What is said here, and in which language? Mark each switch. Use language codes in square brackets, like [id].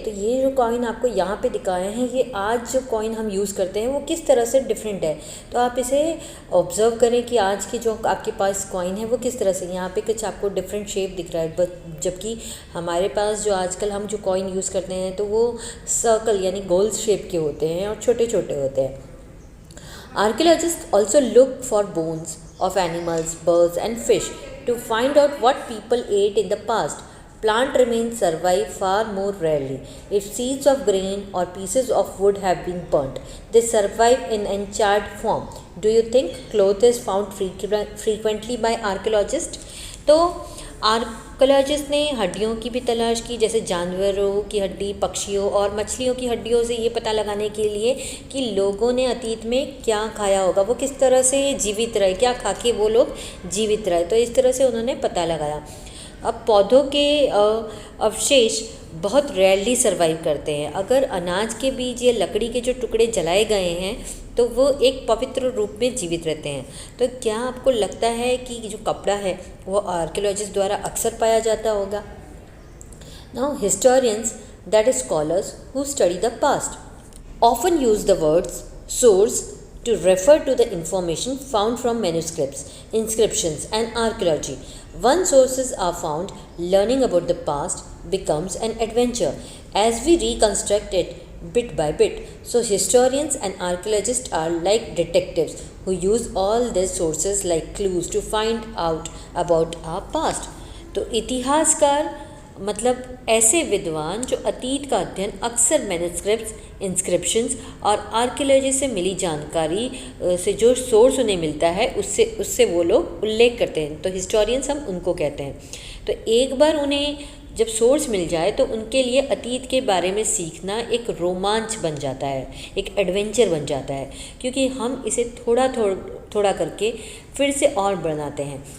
[hi] तो ये जो कॉइन आपको यहाँ पे दिखाए हैं ये आज जो कॉइन हम यूज़ करते हैं वो किस तरह से डिफरेंट है। तो आप इसे ऑब्ज़र्व करें कि आज के जो आपके पास कॉइन है वो किस तरह से, यहाँ पे कुछ आपको डिफरेंट शेप दिख रहा है, जबकि हमारे पास जो आजकल हम जो कॉइन यूज़ करते हैं तो वो सर्कल यानी गोल शेप के होते हैं और छोटे छोटे होते हैं। [en] Archaeologist also look for bones of animals, birds and fish to find out what people ate in the past. Plant remains survive far more rarely. If seeds of grain or pieces of wood have been burnt, they survive in uncharred form. Do you think cloth is found frequently by archaeologists? [hi] तो archaeologist ने हड्डियों की भी तलाश की, जैसे जानवरों की हड्डी, पक्षियों और मछलियों की हड्डियों से ये पता लगाने के लिए कि लोगों ने अतीत में क्या खाया होगा, वो किस तरह से जीवित रहे, क्या खा के वो लोग जीवित रहे। तो इस तरह से उन्होंने पता लगाया। अब पौधों के अवशेष बहुत रेयरली सर्वाइव करते हैं। अगर अनाज के बीज या लकड़ी के जो टुकड़े जलाए गए हैं तो वो एक पवित्र रूप में जीवित रहते हैं। तो क्या आपको लगता है कि जो कपड़ा है वो आर्कियोलॉजिस्ट द्वारा अक्सर पाया जाता होगा? [en] Now historians, that is scholars who study the past, often use the words source to refer to the information found from manuscripts, inscriptions, and archaeology. Once sources are found, learning about the past becomes an adventure as we reconstruct it bit by bit. So, historians and archaeologists are like detectives who use all these sources like clues to find out about our past. [hi] तो इतिहासकार मतलब ऐसे विद्वान जो अतीत का अध्ययन अक्सर मैन्युस्क्रिप्ट्स, इंस्क्रिप्शंस और आर्कियोलॉजी से मिली जानकारी से जो सोर्स उन्हें मिलता है उससे वो लोग उल्लेख करते हैं। तो हिस्टोरियंस हम उनको कहते हैं। तो एक बार उन्हें जब सोर्स मिल जाए तो उनके लिए अतीत के बारे में सीखना एक रोमांच बन जाता है, एक एडवेंचर बन जाता है, क्योंकि हम इसे थोड़ा करके फिर से और बनाते हैं।